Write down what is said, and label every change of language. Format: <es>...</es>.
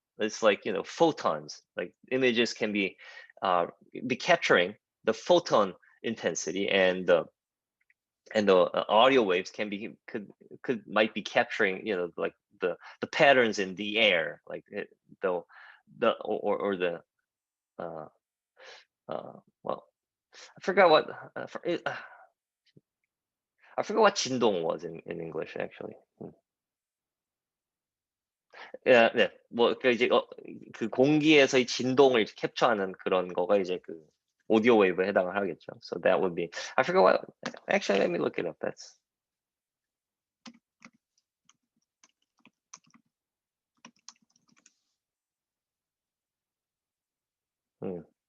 <en>It's like photons. Like images can be capturing the photon intensity, and the audio waves might be capturing like the patterns in the air, like the or the uh well, I forgot what I forgot what 진동 was in English actually.</en> <ko>예, 네. 그 이제 그 공기에서의 진동을 캡처하는 그런 거가 이제 그 오디오 웨이브에 해당을 하겠죠.</ko> <en>So that would be, I forgot what, actually let me look it up. That's hmm.</en>